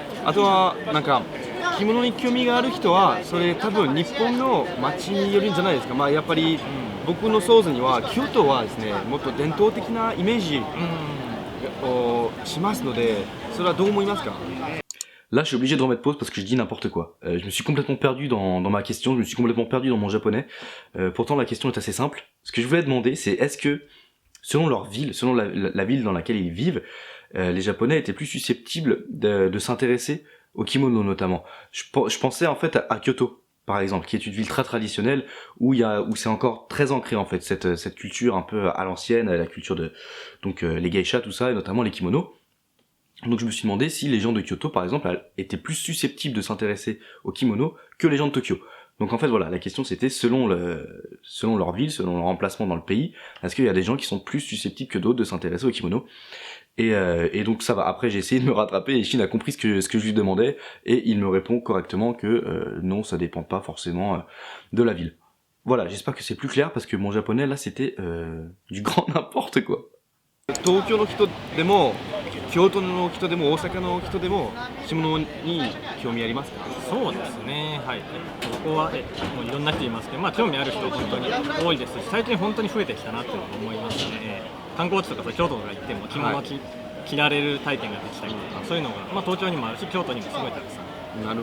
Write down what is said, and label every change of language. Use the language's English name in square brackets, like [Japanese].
[Japanese] あとはなんか着物に興味がある人はそれ多分日本の街によるんじゃないですか。まあやっぱり僕の想像には京都はですね、もっと伝統的なイメージをしますので、それはどう思いますか？ [French] Là, je suis obligé de remettre pause parce que je dis n'importe quoi. Je me suis complètement perdu dans ma question, je me suis complètement perdu dans mon japonais. Pourtant, la question est assez simple. Ce que je voulais demander, c'est est-ce que, selon leur ville, selon la ville dans laquelle ils vivent, les Japonais étaient plus susceptibles de s'intéresser au kimono notamment. Je pensais en fait à Kyoto, par exemple, qui est une ville très traditionnelle où c'est encore très ancré en fait cette culture un peu à l'ancienne, la culture de les geishas, tout ça, et notamment les kimonos. Donc je me suis demandé si les gens de Kyoto, par exemple, étaient plus susceptibles de s'intéresser au kimono que les gens de Tokyo. Donc en fait voilà, la question c'était selon leur ville, selon leur emplacement dans le pays, est-ce qu'il y a des gens qui sont plus susceptibles que d'autres de s'intéresser au kimono? Et donc ça va. Après j'ai essayé de me rattraper et Shin a compris ce que je lui demandais et il me répond correctement que non, ça dépend pas forcément de la ville. Voilà, j'espère que c'est plus clair parce que mon japonais là c'était du grand n'importe quoi. [Japanese] 東京の人でも京都の人でも大阪の人でも着物に興味ありますか？そうですね、はい、ここはもういろんな人いますけど、まあ興味ある人本当に多いですし、最近本当に増えてきたなと思いますね。観光地とか京都とか行っても着物を着られる体験ができたりとか、そういうのが、まあ、東京にもあるし京都にもすごいたくさん